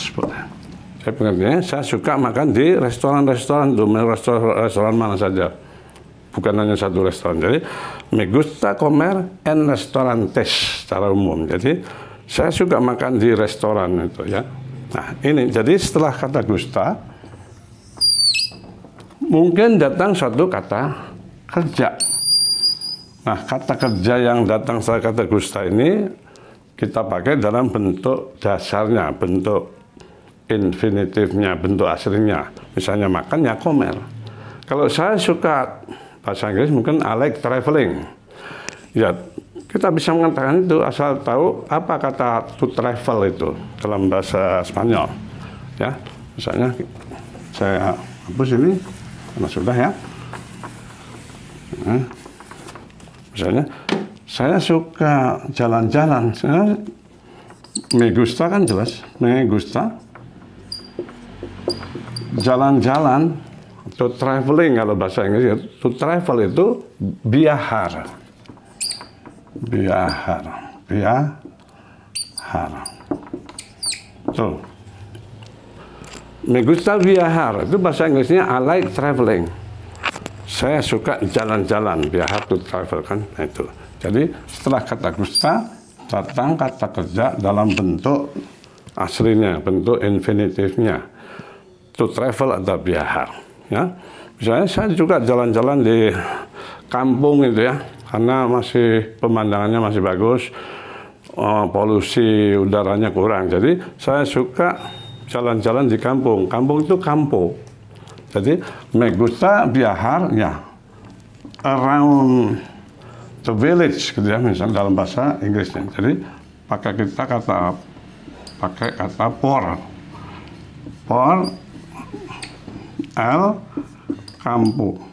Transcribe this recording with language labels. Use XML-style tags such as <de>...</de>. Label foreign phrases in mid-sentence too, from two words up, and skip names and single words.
<id>Saya pengertiannya, saya suka makan di restoran-restoran, restoran mana saja. Bukan hanya satu restoran.</id> <es>Jadi me gusta comer en restaurantes</es> <id>secara umum. Jadi saya suka makan di restoran itu ya. Nah, ini jadi setelah kata gusta mungkin datang suatu kata kerja. Nah, kata kerja yang datang setelah kata gusta ini kita pakai dalam bentuk dasarnya, bentuk infinitifnya, bentuk aslinya. Misalnya makan ya comer. Kalau saya suka bahasa Inggris mungkin</id> <en>I like traveling.</en> <id>Ya, kita bisa mengatakan itu asal tahu apa kata</id> <en>to travel</en> <id>itu dalam bahasa Spanyol. Ya, misalnya saya hapus ini karena sudah ya. Nah, misalnya saya suka jalan-jalan.</id> <es>Me gusta</es> <id>kan jelas,</id> <es>me gusta jalan-jalan.</es> <en>To traveling</en> <id>kalau bahasa Inggris,</id> <en>to travel</en> <id>itu viajar. Tuh.</id> <es>Me gusta viajar,</es> <id>itu bahasa Inggrisnya</id> <en>I like traveling.</en> <id>Saya suka jalan-jalan, viajar</id> <en>to travel</en> <id>kan, nah, itu. Jadi setelah kata gusta datang kata kerja dalam bentuk aslinya, bentuk infinitifnya.</id> <en>To travel atau viajar.</en> <id>Ya, misalnya saya juga jalan-jalan di kampung itu ya, karena masih pemandangannya masih bagus, polusi udaranya kurang. Jadi saya suka jalan-jalan di kampung. Kampung itu campo. Jadi</id> <es>me gusta viajar</es> <id>ya</id> <en>around the village</en> <id>gitu ya, misalnya dalam bahasa Inggrisnya. Jadi pakai kata</id> <es>por el campo.</es>